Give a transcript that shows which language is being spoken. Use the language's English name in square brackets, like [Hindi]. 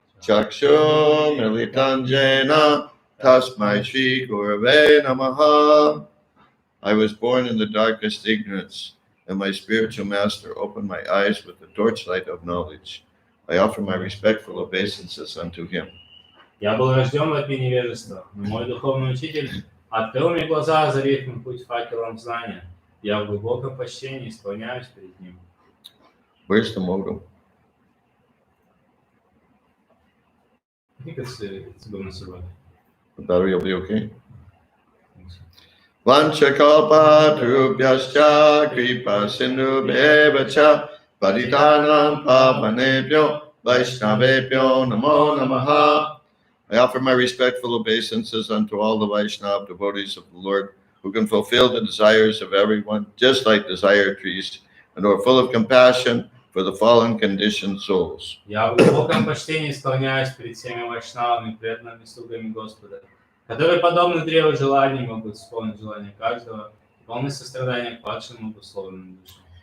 [Sanskrit] Chakshu militam jena tasmai Shri Gurave namaha. [English] I was born in the darkest ignorance, and my spiritual master opened my eyes with the torchlight of knowledge. I offer my respectful obeisances unto him. [Russian] Я был рожден в опе невежества, но мой духовный учитель открыл мне глаза, озарив мой путь факелом знания. Я в глубоком почтении склоняюсь перед ним. [English] Where's the modem? I think it's going to survive. The battery will be okay? [Sanskrit] Vanchakalpa Trubhyascha Kripa Sindhu Bevacha Paditanam Pavanebhyo Vaishnavebhyo Namo Namaha. [English] I offer my respectful obeisances unto all the Vaishnava devotees of the Lord who can fulfill the desires of everyone, just like desire trees, and who are full of compassion for the fallen conditioned souls. [Russian] Я в глубоком почтении склоняюсь перед всеми вайшнавами, преданными слугами Господа, которые, подобно древу желаний, могут исполнить желание каждого, и полны сострадания к падшим обусловленным душам.